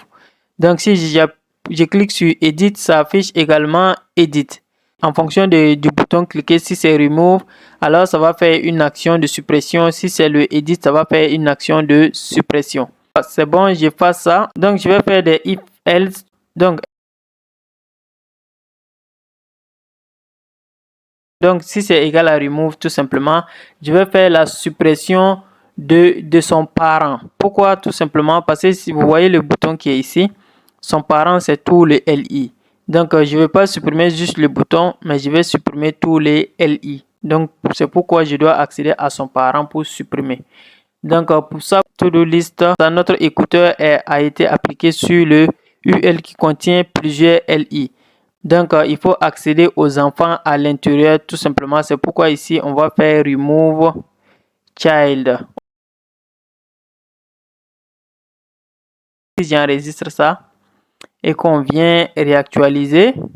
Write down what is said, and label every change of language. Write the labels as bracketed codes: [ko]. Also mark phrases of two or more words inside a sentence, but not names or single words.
[fr] Donc, si je clique sur Edit, ça affiche également Edit. En fonction du bouton cliquer, si c'est Remove, alors ça va faire une action de suppression. Si c'est le Edit, ça va faire une action de suppression. C'est bon, je fais ça. Donc, je vais faire des [en] if else. [fr] Donc, si c'est égal à remove, tout simplement, je vais faire la suppression de son parent. Pourquoi? Tout simplement parce que si vous voyez le bouton qui est ici, son parent, c'est tous les LI. Donc, je ne vais pas supprimer juste le bouton, mais je vais supprimer tous les LI. Donc, c'est pourquoi je dois accéder à son parent pour supprimer. Donc, pour ça, to-do list, notre écouteur a été appliqué sur le UL qui contient plusieurs LI. Donc, il faut accéder aux enfants à l'intérieur tout simplement. C'est pourquoi ici, on va faire [en] Remove Child. [fr] Si j'enregistre ça et qu'on vient réactualiser.